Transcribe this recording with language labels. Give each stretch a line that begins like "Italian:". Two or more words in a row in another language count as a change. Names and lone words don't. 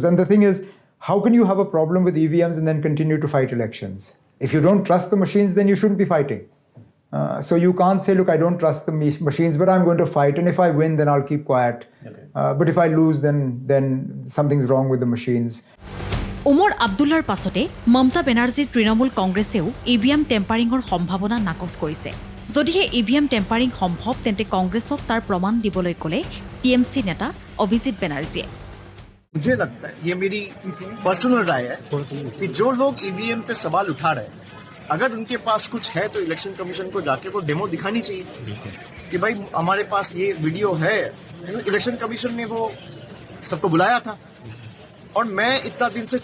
English: And the thing is, how can you have a problem with EVMs and then continue to fight elections? If you don't trust the machines, then you shouldn't be fighting. So you can't say, look, I don't trust the machines, but I'm going to fight. And if I win, then I'll keep quiet. Okay. But if I lose, then something's wrong with the machines.
Assamese: উমৰ আব্দুল্লাৰ পাছতে মমতা বেনাৰ্জীৰ তৃণমূল কংগ্ৰেছেও ইভিএম টেম্পাৰিঙৰ সম্ভাৱনা নাকচ কৰিছে যদিহে
English: EVM tampering
Assamese: সম্ভৱ তেন্তে কংগ্ৰেছক তাৰ প্ৰমাণ দিবলৈ ক'লে টিএমচি নেতা অভিজিত বেনাৰ্জীয়ে
Hindi: मुझे लगता है ये मेरी पर्सनल राय है कि जो लोग ईवीएम पे सवाल उठा रहे हैं अगर उनके पास कुछ है तो
English: election commission
Hindi: को जाके वो डेमो दिखानी चाहिए कि भाई हमारे पास ये वीडियो है
English: election commission
Hindi: ने वो सबको बुलाया था और मैं इतना दिन से